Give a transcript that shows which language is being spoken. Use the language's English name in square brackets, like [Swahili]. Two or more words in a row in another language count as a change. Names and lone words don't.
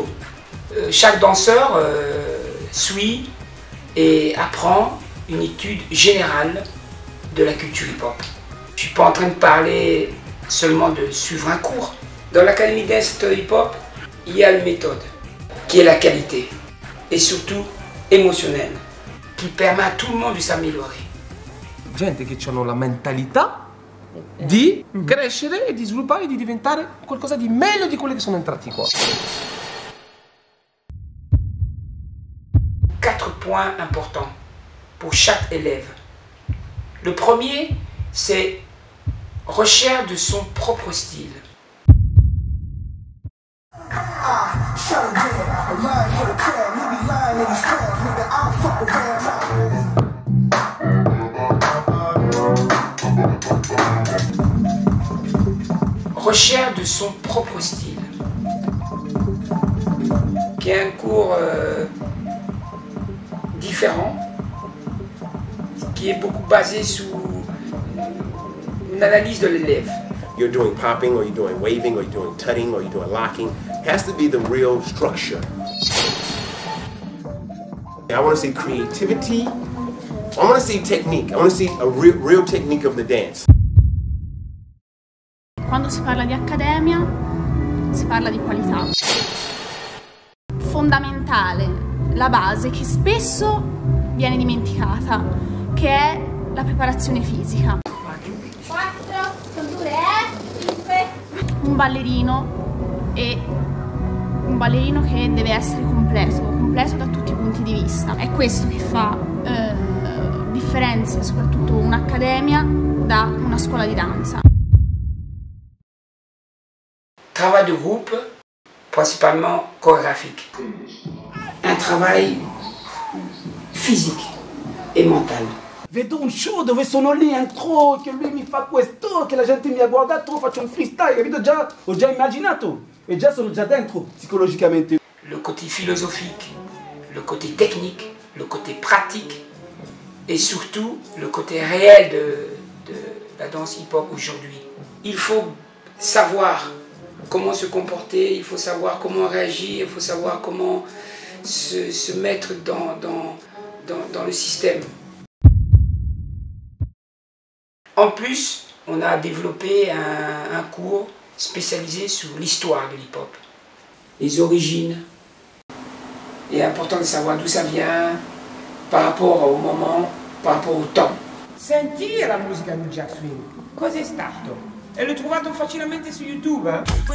[French] Chaque danseur suit et apprend une étude générale de la culture hip-hop. Je ne suis pas en train de parler seulement de suivre un cours. Dans l'Académie Dance Center Hip-Hop, il y a une méthode qui est la qualité et surtout émotionnelle, qui permet à tout le monde de s'améliorer. [Italian] Gente che hanno la mentalità di crescere e di sviluppare e di diventare qualcosa di meglio di quelli che sono entrati qua. [French] 4 points importants pour chaque élève. Le premier, c'est recherche de son propre style. Recherche de son propre style, qui est un cours différent, qui est beaucoup basé sur une analyse de l'élève. [English] You're doing popping, or you're doing waving, or you're doing tutting, or you're doing locking. It has to be the real structure. I want to see creativity. I want to see technique. I want to see a real technique of the dance. [Italian] Quando si parla di accademia, si parla di qualità. Fondamentale, la base che spesso viene dimenticata, che è la preparazione fisica. 4, 2, 5. Un ballerino che deve essere completo da tutti i punti di vista. È questo che fa differenzia soprattutto un'accademia da una scuola di danza. [French] Travail de groupe, principalement chorégraphique. Un travail physique [Italian] e mentale. Vedo un show dove sono lì, entro, che lui mi fa questo, che la gente mi ha guardato, faccio un freestyle, capito? Ho già immaginato e già sono già dentro psicologicamente. [French] Le côté philosophique, le côté technique, le côté pratique et surtout le côté réel de la danse hip-hop aujourd'hui. Il faut savoir comment se comporter, il faut savoir comment réagir, il faut savoir comment se mettre dans le système. En plus, on a développé un cours spécialisé sur l'histoire de l'hip-hop, les origines. Il est important de savoir d'où ça vient, par rapport au moment, par rapport au temps. [Italian] Sentire la musica di Jack Swing, cos'è stato? E l'ho trovato facilmente su YouTube, eh?